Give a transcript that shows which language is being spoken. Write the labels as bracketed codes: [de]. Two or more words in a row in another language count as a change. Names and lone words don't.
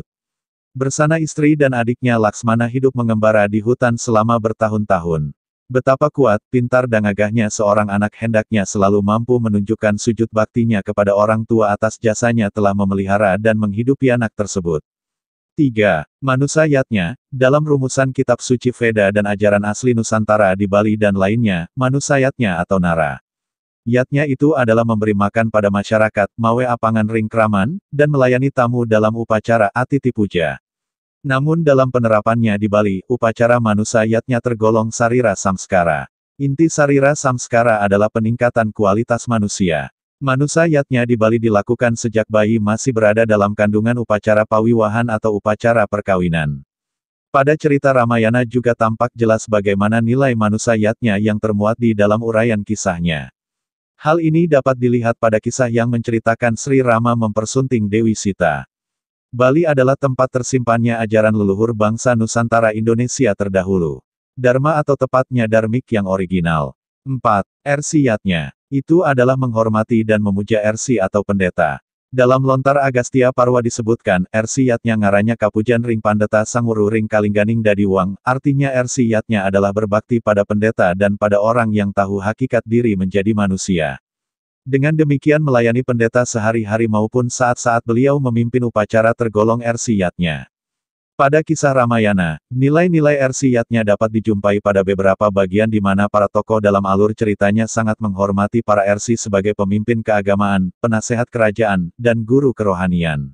[id] Bersama istri dan adiknya Laksmana hidup mengembara di hutan selama bertahun-tahun. Betapa kuat, pintar dan gagahnya seorang anak hendaknya selalu mampu menunjukkan sujud baktinya kepada orang tua atas jasanya telah memelihara dan menghidupi anak tersebut. 3. Manusa yatnya, dalam rumusan kitab suci Veda dan ajaran asli Nusantara di Bali dan lainnya, manusa yatnya atau nara. Yatnya itu adalah memberi makan pada masyarakat, [kaw] mawe apangan ring kraman, [id] dan melayani tamu dalam upacara atiti puja. Namun dalam penerapannya di Bali, upacara manusa yatnya tergolong sarira samskara. Inti sarira samskara adalah peningkatan kualitas manusia. Manusa yatnya di Bali dilakukan sejak bayi masih berada dalam kandungan upacara pawiwahan atau upacara perkawinan. Pada cerita Ramayana juga tampak jelas bagaimana nilai manusa yatnya yang termuat di dalam uraian kisahnya. Hal ini dapat dilihat pada kisah yang menceritakan Sri Rama mempersunting Dewi Sita. Bali adalah tempat tersimpannya ajaran leluhur bangsa Nusantara Indonesia terdahulu. Dharma atau tepatnya dharmik yang original. 4. Rsi yatnya. Itu adalah menghormati dan memuja Rsi atau pendeta. Dalam lontar Agastya Parwa disebutkan, Rsi yatnya [kaw] ngaranya kapujan ring pandeta sangwuru ring kalingganing dadiwang, [id] artinya Rsi yatnya adalah berbakti pada pendeta dan pada orang yang tahu hakikat diri menjadi manusia. Dengan demikian melayani pendeta sehari-hari maupun saat-saat beliau memimpin upacara tergolong Rsi yatnya. Pada kisah Ramayana, nilai-nilai Rsi yatnya dapat dijumpai pada beberapa bagian di mana para tokoh dalam alur ceritanya sangat menghormati para Rsi sebagai pemimpin keagamaan, penasehat kerajaan, dan guru kerohanian.